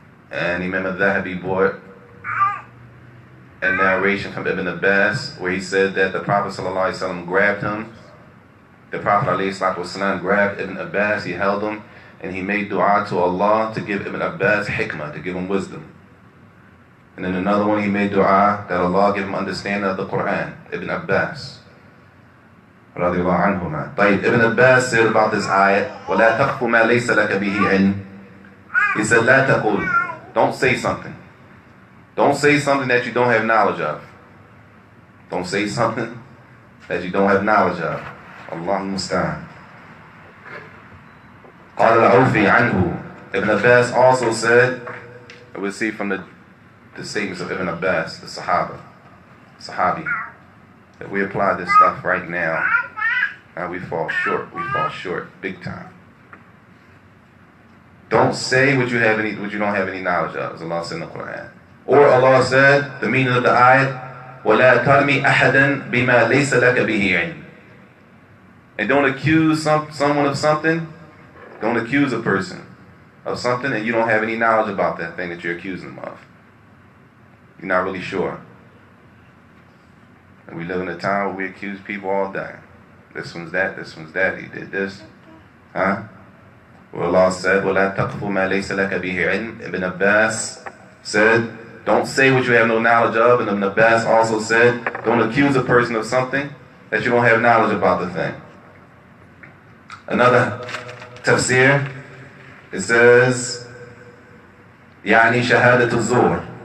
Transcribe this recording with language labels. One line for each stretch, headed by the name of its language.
English: And Imam al-Dhahabi brought a narration from Ibn Abbas where he said that the Prophet ﷺ grabbed him. The Prophet ﷺ grabbed Ibn Abbas, he held him, and he made dua to Allah to give Ibn Abbas hikmah, to give him wisdom. And then another one, he made dua that Allah give him understanding of the Quran, Ibn Abbas.
Arabic: Radiallahu anhuma.
English: Ibn Abbas said about this ayat,
Arabic: وَلَا تَقْفُ مَا لَيْسَ لَكَ بِهِ عِلْمٍ.
English: He said,
Arabic: لَا تَقُولْ.
English: Don't say something. Don't say something that you don't have knowledge of. Don't say something that you don't have knowledge of.
Arabic: Allah musta'an. قال العوفي عنه.
English: Ibn Abbas also said, we see from the statements of Ibn Abbas, the Sahabi, that we apply this stuff right now, and we fall short big time. don't say what you don't have any knowledge of, as Allah said in the Quran. Or Allah said, the meaning of the ayat,
Arabic: وَلَا تَرْمِ أَحَدًا بِمَا لَيْسَ لَكَ بِهِ عِلْمٍ.
English: And don't accuse someone of something. Don't accuse a person of something and you don't have any knowledge about that thing that you're accusing them of. You're not really sure. And we live in a time where we accuse people all day. This one's that, he did this. Huh? Well, Allah said,
Arabic: وَلَا تَقْفُ مَا لَيْسَ لَكَ بِهِ عِلْمٍ.
English: Ibn Abbas said, don't say what you have no knowledge of. And Ibn Abbas also said, don't accuse a person of something that you don't have knowledge about the thing. Another tafsir, it says,
Arabic: يعني شهادة الزور.